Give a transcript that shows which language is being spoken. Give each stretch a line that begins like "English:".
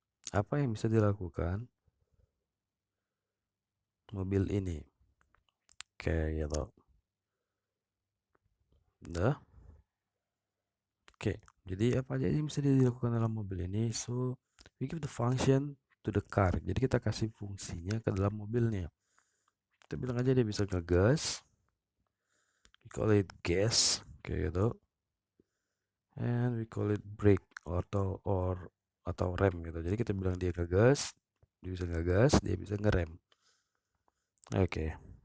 Indonesian: Apa yang bisa dilakukan mobil ini? Kayak gitu. Udah? Oke. Jadi apa aja yang bisa dilakukan dalam mobil ini?
English: So, we give the function to the car.
Indonesian: Jadi kita kasih fungsinya ke dalam mobilnya. Kita bilang aja dia bisa ngegas.
English: We call it gas,
Indonesian: kayak gitu.
English: And we call it brake
Indonesian: atau rem gitu. Jadi kita bilang dia ngegas, dia bisa ngegas, dia bisa ngerem. Oke.